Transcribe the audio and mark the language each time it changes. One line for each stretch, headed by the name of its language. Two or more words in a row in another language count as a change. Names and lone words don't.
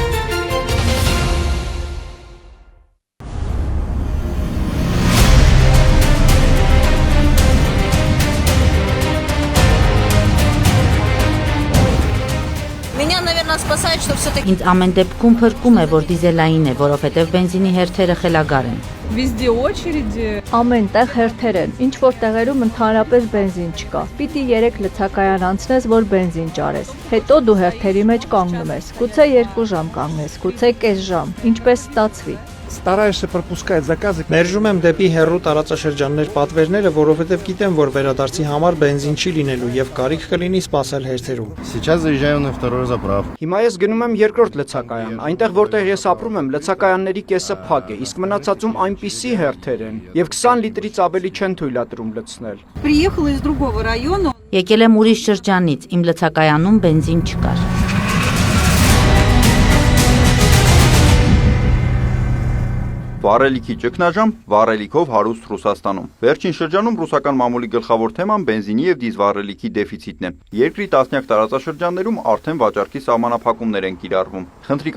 Armenian: Ինձ ամեն դեպքում փրկում է, որ դիզելային է, որովհետև բենզինի հերթերը խելագար են։ Ամեն տեղ հերթեր են, ինչ որ տեղերում ընդհանրապես բենզին չկա։ Պիտի 3 լցակայան անցնես, որ բենզին ճարես։ Հետո դու հերթերի մեջ կանգնում ես։ Գուցե 2 ժամ կանգնես, գուցե կես ժամ, ինչպես ստացվի։
Russian: Стараешься пропускать заказы։
Armenian: Մերժում եմ դեպի հեռու տարածաշրջաններ պատվերները, որովհետև գիտեմ, որ վերադարձի համար բենզին չի լինելու եւ կարիք կլինի սպասել հերթերում։
Russian: Сейчас заезжаю на вторую заправку։
Armenian: Հիմա ես գնում եմ երկրորդ լցակայան։ Այնտեղ որտեղ ես ապրում եմ, լցակայանների կեսը փակ է, իսկ մնացածում այնպիսի հերթեր են եւ 20 լիտրից ավելի չեն թույլատրում լցնել։
Russian: Приехала из другого района։
Armenian: Եկել եմ ուրիշ շրջանից, իմ լցակայանում բենզին չկար։ Վառելիքի ճգնաժամ, վառելիքով հարուստ Ռուսաստանում։ Վերջին շրջանում ռուսական մամուլի գլխավոր թեման բենզինի եւ դիզվառելիքի դեֆիցիտն է։ Երկրի տասնյակ տարածաշրջաններում արդեն վաճառքի սահմանափակումներ են կիրառվում։ Խնդրի